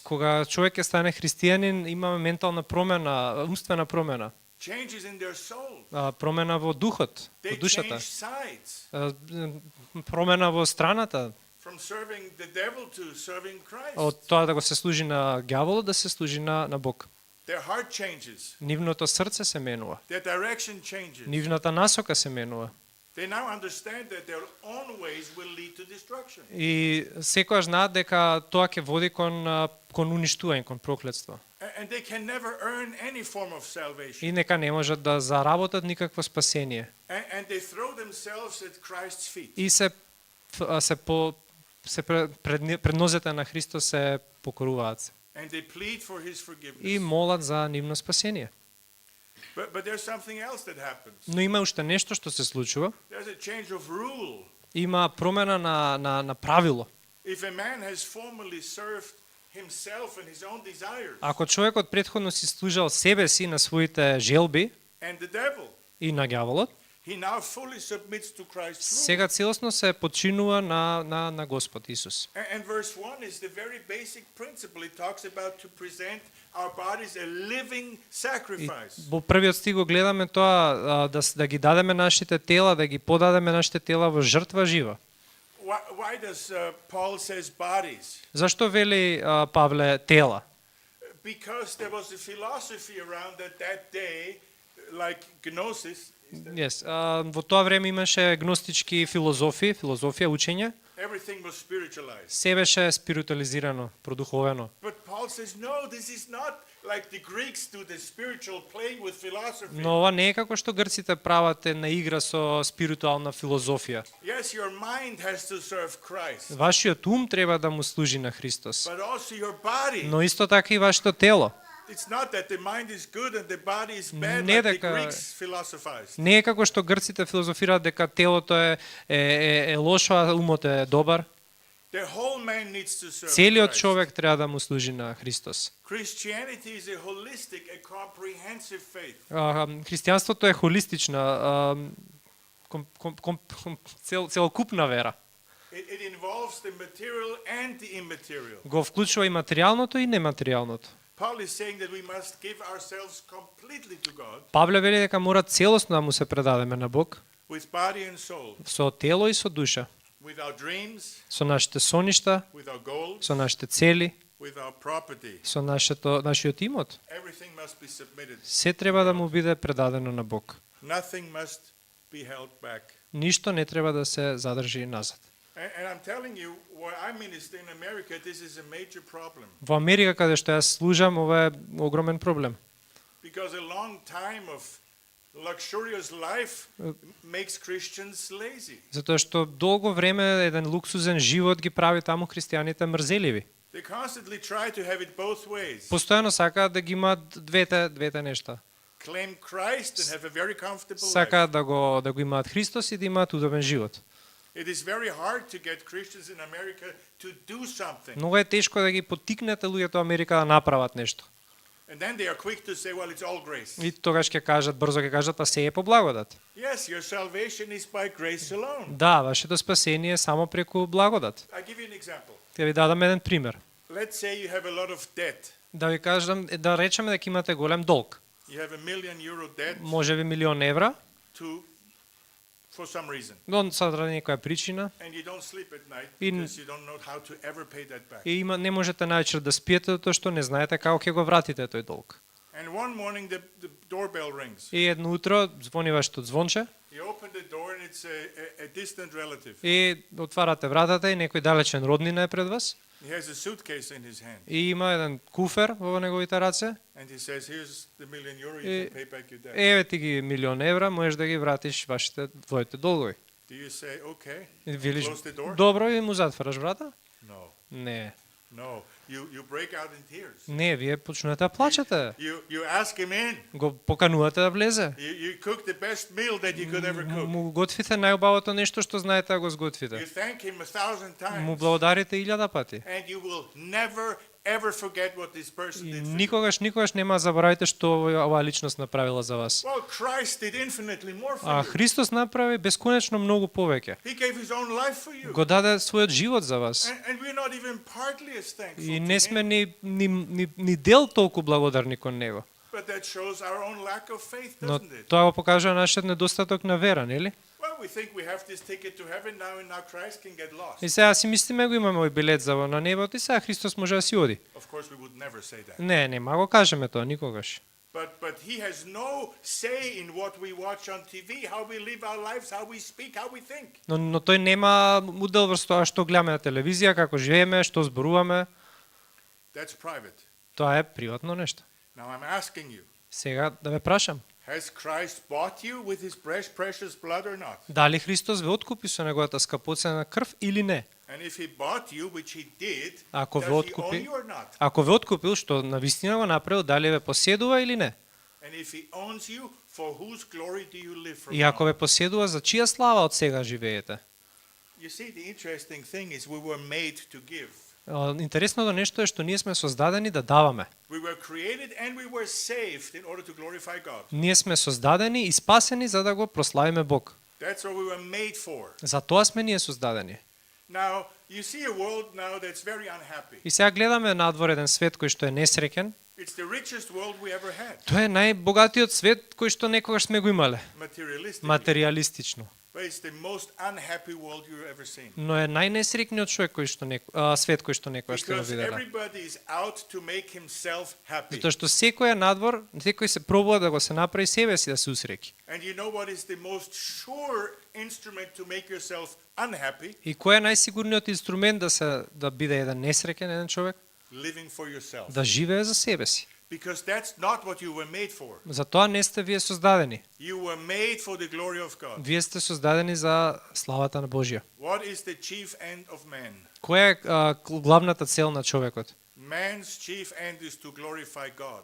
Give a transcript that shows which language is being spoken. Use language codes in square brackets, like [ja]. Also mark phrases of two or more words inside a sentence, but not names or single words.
[mk] Кога човек ќе стане христијанин, имаме ментална промена, умствена промена. [en] Changes in their soul. [mk] Промена во духот, во [en] They [mk] душата. [en] change sides [mk] Промена во страната. [en] from serving the devil to serving Christ. [mk] Од тоа да го се служи на ѓаволот, да се служи на Бог. [en] Their heart changes. [mk] Нивното срце се менува. [en] Their direction changes. [mk] Нивната насока се менува. [en] They now understand that their own ways will lead to destruction. [mk] И секогаш знаат дека тоа ќе води кон уништување, кон проклетство. [en] And they can never earn any form of salvation. [mk] И нека не можат да заработат никакво спасение. [en] And they throw themselves at Christ's feet. [mk] И пред нозете на Христос се покоруваат [en] And they plead for his forgiveness. [mk] и молат за нивно спасение. [en] But there's something else that happens. [mk] Но има уште нешто што се случува. [en] There's a change of rule. [mk] Има промена на правило. [en] If a man has formerly served himself and his own desires [mk] Ако човекот претходно си служел себе си на своите желби [en] and the devil, [mk] и на ѓаволот, [en] he now fully submits to Christ's rule. [mk] сега целосно се подчинува на Господ Исус. [en] And verse 1 is the very basic principle. It talks about to present our bodies a living [mk] И [en] sacrifice. [mk] во првиот стих го гледаме тоа да ги дадеме нашите тела, да ги подадеме нашите тела во жртва жива. [en] Why does Paul says bodies? [mk] Зашто вели Павле тела? [en] Because there was a philosophy around that day, like Gnosis. Yes. [mk] Во тоа време имаше гностички филозофија, учење. [en] Everything was spiritualized. [mk] Се беше спиритуализирано, продуховено. [en] But Paul says, no, this is not like the Greeks do the spiritual playing with philosophy. [mk] Но ова не е како што грците прават на игра со спиритуална филозофија. [en] Yes, your mind has to serve Christ, [mk] Вашиот ум треба да му служи на Христос. [en] but also your body. [mk] Но исто така и вашето тело. [en] It's not that the mind is good and the body is bad, [mk] Не [en] like the [mk] дека- [en] Greeks philosophized. [mk] Не е како што грците филозофираат дека телото е лошо, а умот е добар. [en] The whole man needs to serve [mk] Целиот [en] Christ. [mk] човек треба да му служи на Христос. [en] Christianity is a holistic, a comprehensive faith. [mk] Христијанството е холистична, целокупна вера. [en] It involves the material and the immaterial. [mk] Го вклучува и материјалното и нематеријалното. [en] Paul is saying that we must give ourselves completely to God [mk] Павле вели дека мора целосно да му се предадеме на Бог, [en] with body and soul, [mk] со тело и со душа, [en] with our dreams, [mk] со нашите соништа, [en] with our goals, [mk] со нашите цели, [en] with our property. [mk] со нашиот имот. [en] Everything must be submitted. [mk] Се треба да му биде предадено на Бог. [en] Nothing must be held back. [mk] Ништо не треба да се задржи назад. [en] And I'm telling you, where I minister in America, this is a major problem. [mk] Во Америка, каде што јас служам, ова е огромен проблем. [en] Because a long time of luxurious life makes Christians lazy. [mk] Затоа што долго време еден луксузен живот ги прави таму христијаните мрзеливи. [en] They constantly try to have it both ways. [mk] Постојано сакаат да ги имаат двете нешта. [en] Claim Christ and have a very comfortable life. [mk] Сакаат да го имаат Христос и да имаат удобен живот. [en] It is very hard to get Christians in America to do something. [mk] Многу е тешко да ги поттикнете луѓето во Америка да направат нешто. [en] And then they are quick to say, well, it's all grace. [mk] И тогаш ќе кажат, брзо ќе кажат, па се е по благодат. [en] Yes, your salvation is by grace alone. [mk] Да, вашето спасение е само преку благодат. [en] I give you an example. [mk] Ќе ви дадам еден пример. [en] Let's say you have a lot of debt. [mk] Да ви кажам, да речеме дека имате голем долг. [en] You have €1 million debt [mk] Можеби 1.000.000 евра. [en] for some reason. [mk] Но заради некоја причина [en] And you don't sleep at night In- because you don't know how to ever pay that back. [mk] и не можете најчер да спиете затоа што не знаете како ќе го вратите тој долг. [en] And one morning the doorbell rings. [mk] И едно утро звони вашето звонче [en] You open the door and it's a distant relative. [mk] и отварате вратата и некој далечен роднина е пред вас [en] He has a suitcase in his hand. [mk] и има еден куфер во неговите раце. [en] And he says, here's the €1,000,000, you Eh, can pay back your debt. [mk] Еве ти ги €1,000,000, можеш да ги вратиш вашите твоите долгови. [en] Do you say, okay, [mk] И велиш, [en] close the door? [mk] добро, и му затвараш врата? [en] No, [mk] Не. [en] no. You break out in tears. [mk] Не, вие почнувате да плачете. [en] You ask him in. [mk] Го поканувате да влезе. [en] You cook the best meal that you could ever cook. [mk] Му готвите најубавото нешто што знаете да го сготвите. [en] You thank him 1,000 [mk] Му [en] times. [mk] благодарите 1000 пати. [en] And you will never, ever forget what this person [mk] И [en] did for you. [mk] никогаш нема да заборавите што оваа личност направила за вас. [en] Well, Christ did infinitely more [mk] А [en] for you. [mk] Христос направи бесконечно многу повеќе. [en] He gave his own life for you. [mk] Го даде својот живот за вас. [en] And we're not even partly as thankful [mk] И [en] to [mk] не [en] him. [mk] сме ни дел толку благодарни кон него. [en] But that shows our own lack of faith, [mk] Но [en] doesn't it? [mk] тоа го покажува нашиот недостаток на вера, нели? [en] Well, we think we have this ticket to heaven now, and now Christ can get lost. [mk] И сега си мислиме го имаме овој билет за на небото и сега Христос може да си оди. [en] Of course, we would never say that. [mk] Не, нема го кажеме тоа никогаш. [en] But he has no say in what we watch on TV, how we live our lives, how we speak, how we think. [mk] Но тој нема удел врз тоа што гледаме на телевизија, како живееме, што зборуваме. [en] That's private. [mk] Тоа е приватно нешто. [en] Now I'm asking you, [mk] Сега да ве прашам, [en] has Christ bought you with his precious blood or not? [mk] дали Христос ве откупи со неговата скапоцена крв или не? [en] And if he bought you, which he did, [mk] Ако [en] does [mk] ве [en] he own [mk] откупи, [en] you or not? [mk] ако ве откупил, што навистина го направил, дали ве поседува или не? [en] And if he owns you, for whose glory do you live from [mk] И ако [en] now? [mk] ве поседува, за чија слава од сега живеете? [en] You see, the interesting thing is we were made to give. [mk] Интересното нешто е што ние сме создадени да даваме. [en] We were created and we were saved in order to glorify God. [mk] Ние сме создадени и спасени за да го прославиме Бог. [en] That's what we were made for. [mk] За тоа сме ние создадени. [en] Now, you see a world now that's very unhappy. [mk] И сега гледаме надвор еден свет кој што е несреќен. [en] It's the richest world we ever had, [mk] Тоа е најбогатиот свет кој што некогаш сме го имале. [en] materialistically. [mk] Материјалистично. [en] But it's the most unhappy world you've ever seen. [mk] Но е најнесреќниот човек кој што свет кој што некогаш сте го [en] Because [mk] виделе. [en] everybody is out to make himself happy. [mk] Затоа што секој е надвор, секој се пробува да го се направи себе си да се усреќи. [en] And you know what is the most sure instrument to make yourself unhappy? [mk] И кој е најсигурниот инструмент да биде еден несреќен еден човек? [en] Living for yourself. [mk] Да живее за себе си. [en] Because that's not what you were made for. [mk] За тоа не сте вие создадени. [en] You were made for the glory of God. [mk] Вие сте создадени за славата на Божја. [en] What is the chief end of man? [mk] Која е главната цел на човекот? [en] Man's chief end is to glorify God